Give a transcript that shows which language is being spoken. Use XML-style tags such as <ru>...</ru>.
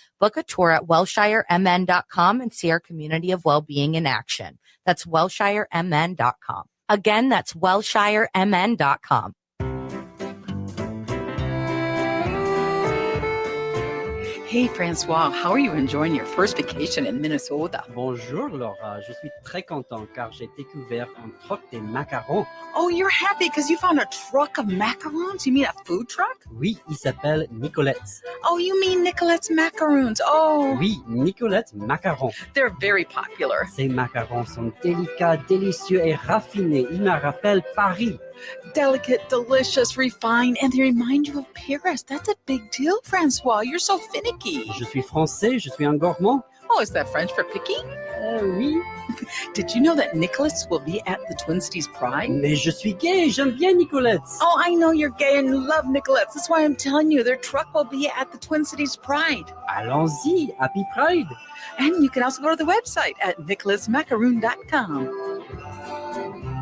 <en>Book a tour at welshiremn.com and see our community of well-being in action. That's welshiremn.com. Again, that's welshiremn.com. Hey, Francois, how are you enjoying your first vacation in Minnesota?</en> <fr>Bonjour, Laura. Je suis très content car j'ai découvert un truc de macarons.</fr> <en>Oh, you're happy because you found a truck of macarons? You mean a food truck?</en> <fr>Oui, il s'appelle Nicolette's.</fr> <en>Oh, you mean Nicolette's macaroons. Oh.</en> <fr>Oui, Nicolette's macarons.</fr> <en>They're very popular.</en> <fr>Ces macarons sont délicats, délicieux et raffinés. Ils me rappellent Paris.</fr> <en>Delicate, delicious, refined, and they remind you of Paris. That's a big deal, Francois. You're so finicky.</en> <fr>Je suis français, je suis un gourmand.</fr> <en>Oh, is that French for picky?</en> <fr>Oui.</fr> <en>Did you know that Nicholas will be at the Twin Cities Pride?</en> <fr>Mais je suis gay, j'aime bien Nicolette's.</fr> <en>Oh, I know you're gay and you love Nicolette's. That's why I'm telling you, their truck will be at the Twin Cities Pride.</en> <fr>Allons-y,</fr> <en>happy Pride. And you can also go to the website at nicholasmacaroon.com.</en>